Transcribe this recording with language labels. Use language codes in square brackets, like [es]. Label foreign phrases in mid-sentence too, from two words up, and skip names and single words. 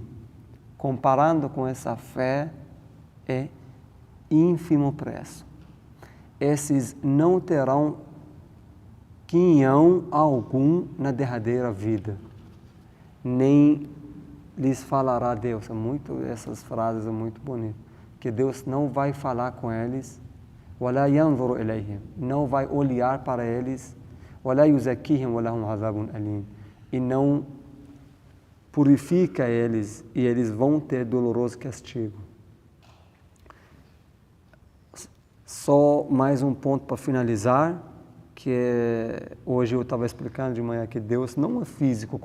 [pt] Comparando com essa fé, é ínfimo preço. Esses não terão quinhão algum na derradeira vida, nem lhes falará Deus. Essas frases são muito bonitas, que Deus não vai falar com eles, [ar] وَلَا يَنْظُرُ إِلَيْهِمْ, [pt] não vai olhar para eles, [ar] وَلَا يُزَكِّيهِمْ وَلَهُمْ عَذَابٌ أَلِيمٌ, [pt] e não purifica eles, e eles vão ter doloroso castigo. Só mais um ponto para finalizar, que hoje eu estava explicando de manhã que Deus não é físico.